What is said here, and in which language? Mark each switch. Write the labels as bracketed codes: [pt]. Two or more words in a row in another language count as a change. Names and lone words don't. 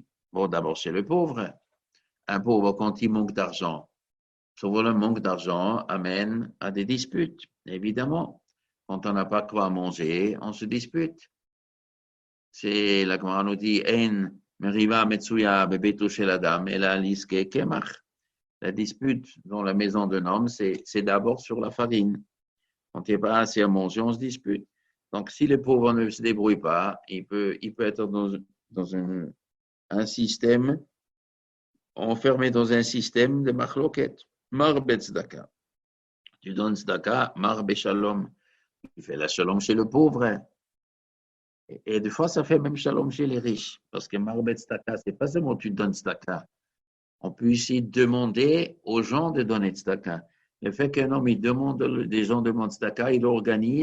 [fr] Bon, d'abord chez le pauvre. Un pauvre, quand il manque d'argent, souvent le manque d'argent amène à des disputes, évidemment. Quand on n'a pas quoi manger, on se dispute. C'est la Gemara nous dit [he] אין מריבה מצויה בביתו של אדם אלא לעסקי קמח. [fr] La dispute dans la maison d'un homme, c'est d'abord sur la farine. Quand il n'y a pas assez à manger, on se dispute. Donc, si le pauvre ne se débrouille pas, il peut être dans un système, enfermé dans un système de machloket. [he] מרבה צדקה. [fr] Tu donnes tzedaka, [he] מרבה שלום. [fr] Tu fais la shalom chez le pauvre. Et des fois, ça fait même shalom chez les riches. Parce que [he] מרבה צדקה, [fr] ce n'est pas seulement tu donnes tzedaka. On peut ici demander aux gens de donner tzedaka. Le fait qu'un homme, des gens demandent tzedaka, il organise.